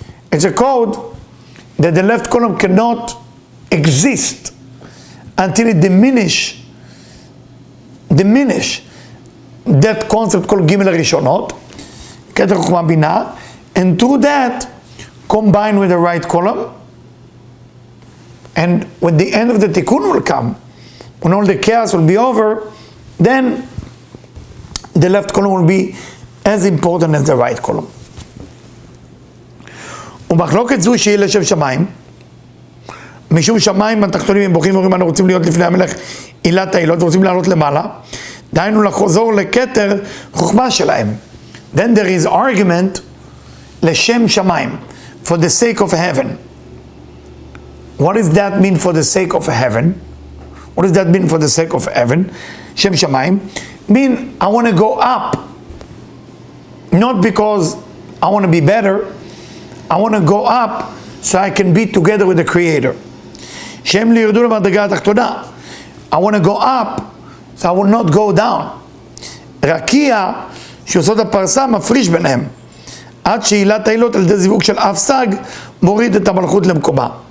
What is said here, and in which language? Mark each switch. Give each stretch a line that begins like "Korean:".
English: It's a code that the left column cannot exist until it diminish that concept called Gimel Rishonot, Keter Chokhmah Binah, and through that, combine with the right column, and when the end of the Tikkun will come, when all the chaos will be over, then the left column will be as important as the right column.
Hebrew: ומחלוקת זו שהיא לשם שמיים, משום שמיים התחתונים הם בוכים ואומרים, אנחנו רוצים להיות לפני המלך עילת העילות, ורוצים לעלות למעלה, דהיינו לחזור לכתר חוכמה שלהם.
English: Then there is argument Leshem Shamayim, for the sake of heaven. What does that mean for the sake of heaven? What does that mean for the sake of heaven? Shem Shamayim mean I want to go up, not because I want to be better. I want to go up so I can be together with the Creator. Shem liyirdu l'madriga hatachtona. I want to go up so I will not go down.
Hebrew: Rakia שעושות הפרסה מפריש ביניהם. עד שעילת העילות על ידי זיווג של אף סג מוריד את המלכות למקומה.